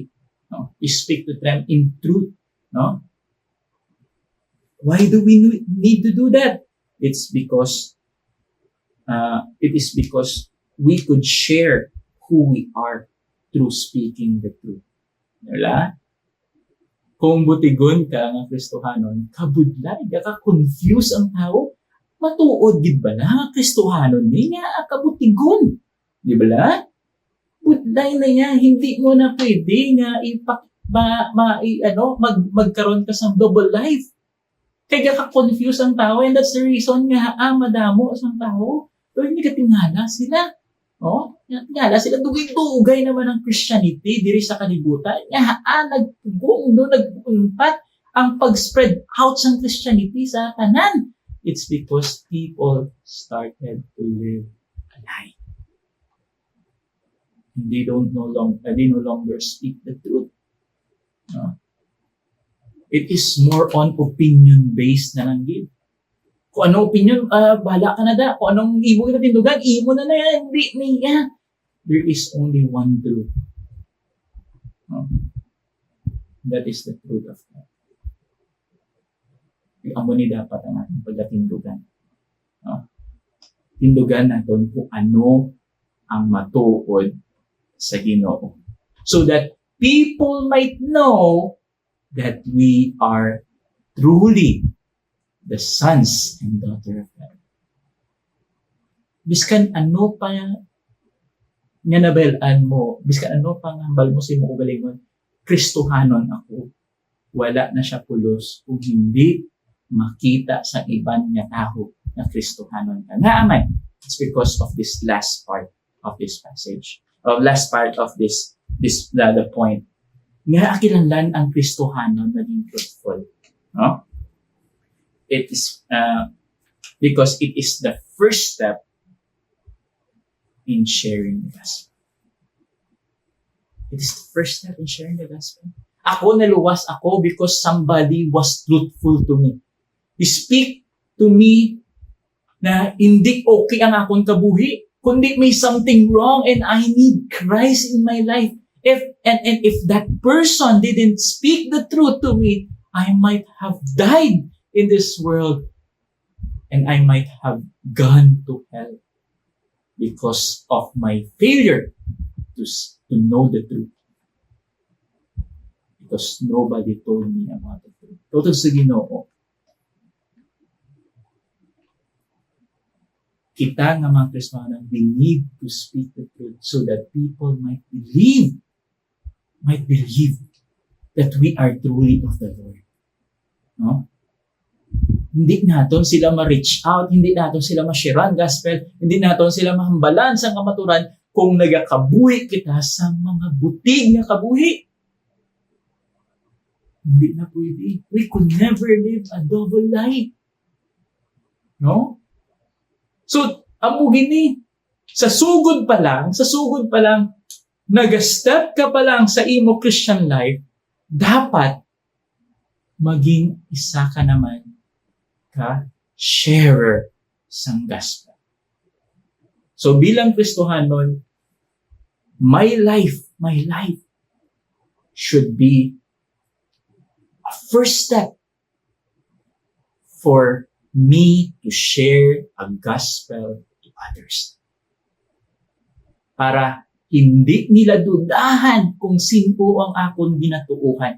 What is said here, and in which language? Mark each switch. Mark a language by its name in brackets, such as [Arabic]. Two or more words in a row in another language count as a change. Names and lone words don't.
[English] No? We speak to them in truth. No? Why do we need to do that? It's because it is because we could share who we are through speaking the truth. [Hiligaynon] Wala? Kung butigon ka nga Kristohanon, kabudlay, ka-confuse ang tao, matuod gid ba na Kristohanon ni nga kabutigon? Di ba la? Budlay na niya, hindi mo na pwede nga magkaroon ka sa [English] double life. [Hiligaynon] Kaya ka-confuse ang tao, [English] and that's the reason [Hiligaynon] nga madamo ang tao. Pero hindi ka tingala sila. Tingala sila, dugay-dugay naman ang Christianity diri sa kalibutan. Nagpunpat ang pag- [English] spread out [Hiligaynon] sa Christianity sa tanan. [English] It's because people started to live a lie. They no longer speak the truth. It is more on opinion-based [Filipino] na lang yun. [Hiligaynon] Kung anong opinion, bahala ka na da. Kung anong imo kita tindugan, imo na yan. Hindi niya. [English] There is only one truth. That is the truth of God. [Hiligaynon] Amo ni dapat ang ating pagkatindugan. Tindugan natin kung ano ang matuod sa Ginoo. [English] So that people might know that we are truly the sons and daughter of God. [Hiligaynon] Biskan ano pa nga nabalaan mo, biskan ano pa nga hambal mo sa imong ugalingon, Kristohanon ako. Wala na siya pulos kung hindi makita sa iban nga tao na Kristohanon ka. Nga amay, [English] it's because of this last part of this passage. Last part of this the point. [Hiligaynon] Nga akilanlan ang Kristohanon naging truthful. [English] No? It is because it is the first step in sharing the gospel. It is the first step in sharing the gospel. [Hiligaynon] Ako naluwas ako [English] because somebody was truthful to me. He speak to me [Hiligaynon] na hindi okay ang akong kabuhi, kundi may [English] something wrong and I need Christ in my life. If that person didn't speak the truth to me, I might have died in this world and I might have gone to hell because of my failure to know the truth. Because nobody told me about the truth. [Hiligaynon] Totoo sa Ginoo, kita nga mga Kristiyano, [English] we need to speak the truth so that people might believe that we are truly of the Lord. No? [Hiligaynon] Hindi naton sila ma- [English] reach out, [Hiligaynon] hindi naton sila ma-share ang gospel, hindi naton sila mahambalan sa kamaturan kung nagakabuhi kita sa mga butig nga kabuhi. Hindi na pwede. [English] We could never live a double life. No? So, [Hiligaynon] amo gini, sa sugod pa lang, nag-step ka pa lang sa imo [English] Christian life, [Hiligaynon] dapat maging isa ka naman sharer sang gospel. So bilang Kristohanon, [English] my life should be a first step for me to share a gospel to others. [Hiligaynon] Para hindi nila dudahan kung sino ang akong ginatuuhan.